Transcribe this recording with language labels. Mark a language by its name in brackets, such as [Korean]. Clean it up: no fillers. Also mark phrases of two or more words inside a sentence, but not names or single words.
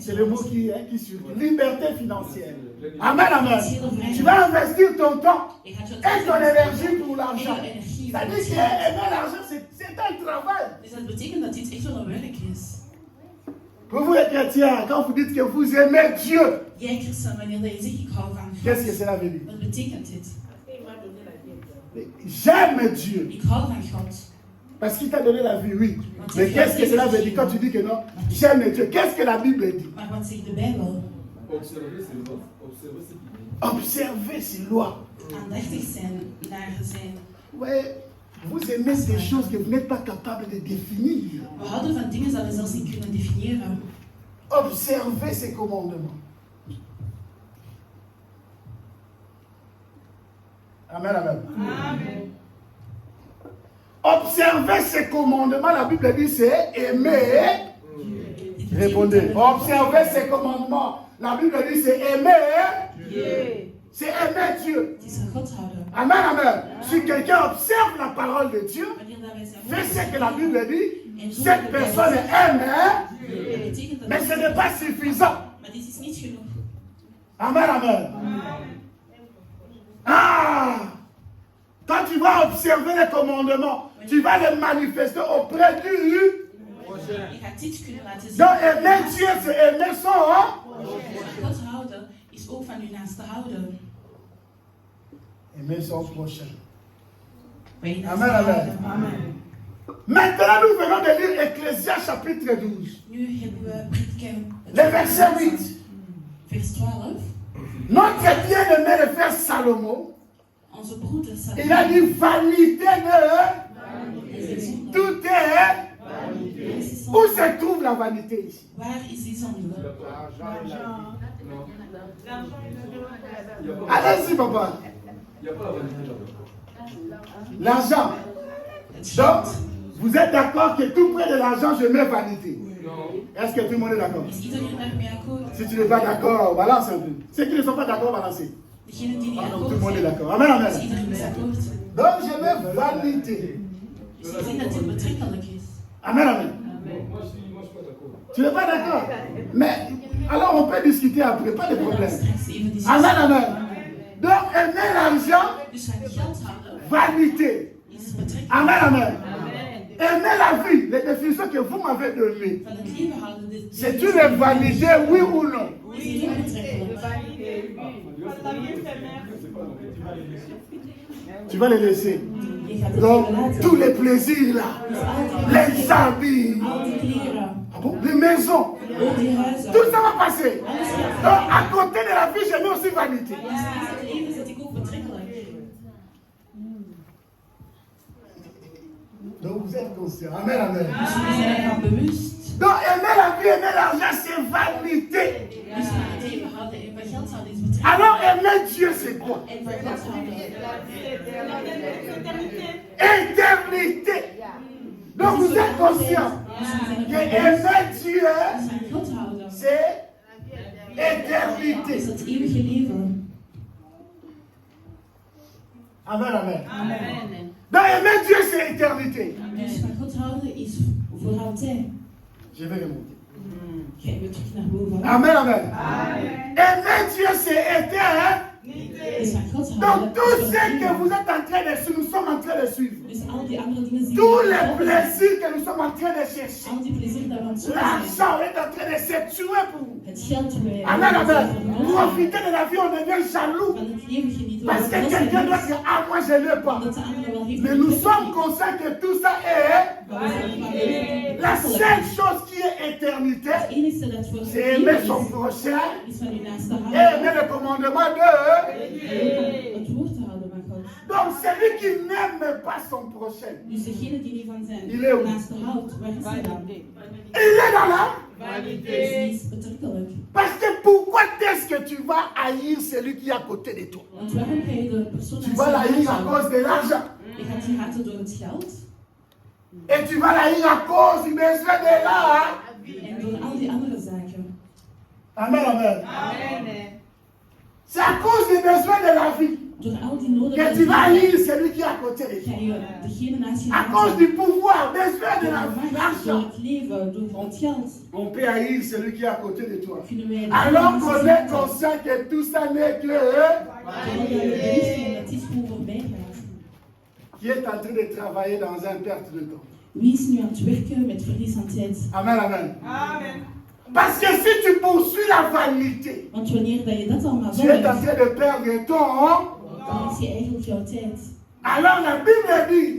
[French] C'est le mot [Dutch] zoekt. [French] qui survient. Liberté financière. Amen, amen. Tu vas investir ton temps [Dutch] Je gaat je [French] et ton [Dutch] tijd [French] énergie pour [Dutch] en [French] l'argent. [Dutch] je energie [French] C'est-à-dire [Dutch] voor [French] que [Dutch] het geld. [French] aimer l'argent, c'est un travail. [Dutch] Dus dat betekent dat dit echt wel een werk is. [French] Pour vous les chrétiens, quand vous dites que vous aimez Dieu, [Dutch] Jij christen, wanneer dat je zegt ik hou van [French] qu'est-ce que [Dutch] God, [French] cela veut dire? [Dutch] wat betekent dit? [French] J'aime Dieu. [Dutch] Ik hou van God. [French] Parce qu'il t'a donné la vie, oui. Mais qu'est-ce que cela veut dire quand tu dis que non? J'aime Dieu. Qu'est-ce que la Bible dit? [Dutch] Maar wat zegt de Bijbel? [French] Observer ses lois, observer ce qu'il dit. Observez ses lois. [Dutch] Aandachtig zijn naar zijn. [French] Ouais, vous aimez des choses que vous n'êtes pas capable de définir. [Dutch] We houden van dingen dat we zelfs niet kunnen definiëren. [French] Observez ses commandements. Amen, amen. Observez ses commandements. La Bible dit c'est aimer. [Dutch] Dit betekent [French] Répondez. [Dutch] dat we- [French] Observez ses commandements. La Bible dit c'est aimer. C'est aimer Dieu. [Dutch] Het is van God houden. [French] Amen, amen. Si quelqu'un observe la parole de Dieu, [Dutch] Wanneer dat wij zijn [French] fait [Dutch] woord [French] ce que la Bible dit, [Dutch] en doen [French] cette [Dutch] wat de [French] personne [Dutch] Bijbel [French] aime, [Dutch] zegt, [French] hein, [Dutch] dat betekent dat [French] mais ce n'est pas suffisant. [Dutch] maar dit is niet genoeg. [French] Amen, amen. Ah! Quand tu vas observer les commandements, tu vas les manifester auprès du. [Dutch] Je gaat dit kunnen laten zien. [French] Donc aimer Dieu, c'est aimer son. Hein? [Dutch] Van God houden is ook van uw naaste houden. [French] Aimer son prochain. [Dutch] Van je [French] Amen, [Dutch] naaste [French] amen. [Dutch] houden. [French] Maintenant, nous venons de lire Ecclésias chapitre 12. [Dutch] Nu hebben we Prediker [French] Le verset 8. [Dutch] vers 12. [French] Notre bien-aimé le frère Salomon, [Dutch] Onze broeder [French] il a dit vanité de. Tout est. Où se trouve la vanité ici? [Dutch] Waar is die zonde? [French] Allez-y, papa. Il n'y a pas la vanité là-bas. L'argent. [Dutch] Het [French] Donc, [Dutch] geld. [French] vous êtes d'accord que tout près de l'argent, je mets vanité. Non. Est-ce que tout le monde est d'accord? [Dutch] Is iedereen daarmee akkoord? [French] Si tu n'es pas d'accord, balance un peu. Ceux qui ne sont pas d'accord, balancez. [Dutch] Degenen die niet [French] Donc, tout [Dutch] akkoord [French] le monde est [Dutch] zijn, [French] d'accord. Amen, [Dutch] is [French] amen. [Dutch] iedereen mee akkoord. [French] Donc, je mets vanité. [Dutch] Dus ik denk dat dit betrekkelijk is. [French] Amen, amen. Moi, je suis pas d'accord. Tu n'es pas d'accord? Mais, alors on peut discuter après, pas de [Dutch] We gaan [French] problème. [Dutch] straks even [French] Amen, [Dutch] discussiëren. [French] amen. Donc, aimer l'argent, [Dutch] Dus van geld houden [French] vanité. [Dutch] is betrekkelijk. [French] Amen, amen. Aimer la vie, les définitions que vous m'avez données, [Dutch] Van het leven houden. Dit [French] c'est une vanité, oui ou non? [Dutch] is niet betrekkelijk. [French] Tu vas les laisser. [Dutch] Je gaat het [French] Donc, [Dutch] even laten. [French] tous les plaisirs là, [Dutch] Dus al die [French] les habits, [Dutch] al die kleren, [French] ah bon, les maisons, [Dutch] al die huizen. [French] tout ça va passer. Donc, à côté de la vie, je mets aussi vanité. [Dutch] Dus naast het leven zet ik ook betrekkelijk. [French] Donc, vous êtes conscients. Amen, amen. [Dutch] Dus we zijn ervan bewust. [French] Donc, aimer la vie, aimer l'argent, c'est vanité. [Dutch] Dus van het leven houden en van geld houden is betrekkelijk. [French] Alors, aimer Dieu, c'est quoi? [Dutch] En van God houden. [French] Éternité. Donc, vous êtes conscients que aimer Dieu, [Dutch] Dus van God houden [French] c'est [Dutch] is [French] éternité. [Dutch] het eeuwige leven. [French] Amen, amen. Donc, aimer Dieu, c'est éternité. [Dutch] Dus van God houden is voor altijd. [French] Je vais remonter. [Dutch] Gaan we terug naar boven. [French] Amen, amen. Aimer Dieu, c'est éternité. [Dutch] is van God [French] Donc [Dutch] houden. [French] tout [Dutch] is van [French] ce que [Dutch] liefde. [French] vous êtes en train de suivre, nous sommes en train de suivre. [Dutch] Dus al die andere dingen zien [French] Tous [Dutch] we [French] les [Dutch] volgen. [French] plaisirs que nous sommes en train de chercher. [Dutch] Al die plezier dat we aan het zoeken zijn. [French] L'argent est en train de se tuer pour vous. [Dutch] Het geld weer. [French] Amen, amen. Profitez de la vie, on devient jaloux. [Dutch] Van het leven genieten. [French] Parce que quelqu'un doit dire, ah moi je ne l'ai pas. [Dutch] Omdat de andere wel heeft. [French] Mais nous sommes conscients que tout ça est la seule chose qui est éternité. [Dutch] Het enige dat voor [French] C'est aimer son prochain [Dutch] is van uw naaste [French] et [Dutch] houden. [French] aimer le commandement de. [Dutch] Het woord te houden van God. [French] Donc celui qui n'aime pas son prochain, [Dutch] Dus degene die niet van [French] Il est où? [Dutch] zijn naaste houdt, waar is hij dan? [French] il est dans la. [Dutch] Dat is niet betrekkelijk. [French] Parce que pourquoi est-ce que tu vas haïr celui qui est à côté de toi? [Dutch] Want waarom ga je de persoon [French] Tu vas l'haïr à [Dutch] naast je [French] cause de l'argent. [Dutch] Je gaat die haten door het geld. [French] Et tu vas l'haïr à cause du besoin de l'art. [Dutch] En door al die andere zaken. [French] Amen, amen. C'est à cause du besoin de la vie [Dutch] Door al die noden [French] que tu vas haïr celui qui est à côté de [Dutch] ga [French] toi. [Dutch] je degene naast je [French] À cause du pouvoir, besoin de [Dutch] Door [French] la [Dutch] de [French] vie, [Dutch] macht, door [French] l'argent. [Dutch] het leven, door het geld. [French] On peut haïr celui qui est à côté de toi. [Dutch] Kunnen wij [French] Alors qu'on est conscient que tout ça n'est que [Dutch] terwijl we bewust zijn dat dit gewoon voorbij gaat. [French] qui est en train de travailler dans un perte de temps. [Dutch] Wie is nu aan het werken met verlies aan tijd? [French] Amen, amen. Parce que si tu poursuis la vanité, [Dutch] Want wanneer dat je dat allemaal [French] tu es en [Dutch] doet, [French] train de perdre ton. [Dutch] dan is je eigenlijk jouw tijd. [French] Alors la Bible dit,